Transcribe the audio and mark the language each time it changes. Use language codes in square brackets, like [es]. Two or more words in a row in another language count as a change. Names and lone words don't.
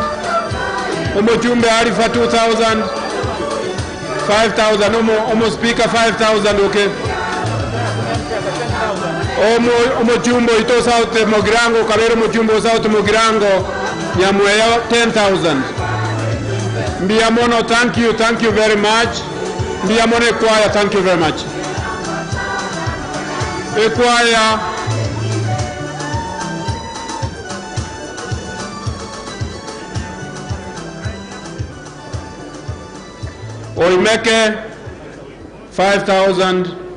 [guz] Omo Jumbe Arifa 2,000. 5,000. Omo Speaker 5,000. Okay. Omo jumbo ito South Mugirango, Kabero Mujumbo South Mugirango, Nyamweya 10,000. Mbiamono, [en] thank you very much. [guz] Mbiamono Ekwaya, [en] thank you very much. [guz] Ekwaya. Oimeke 5,000.